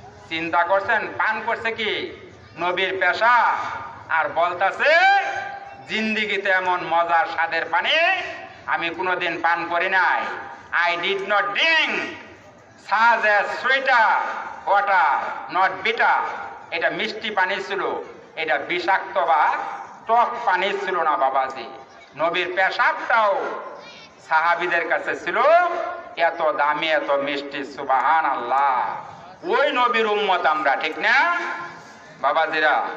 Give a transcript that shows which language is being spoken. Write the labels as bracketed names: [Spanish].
[Bangla] চিন্তা করছেন, পান করছে কি নবীর পেশা, আর বলতাছে জিন্দেগিতে এমন মজার স্বাদের পানি আমি কোনোদিন পান করি নাই। [English] I did not drink such a sweeter water, not bitter. [Bangla] এটা মিষ্টি পানি ছিল, এটা বিষাক্ত বা টক পানি ছিল না বাবাজি। নবীর পেশাবটাও সাহাবীদের কাছে ছিল এত দামি এত মিষ্টি। সুবহানাল্লাহ। ওই নবীর উম্মত আমরা, ঠিক না বাবাজিরা?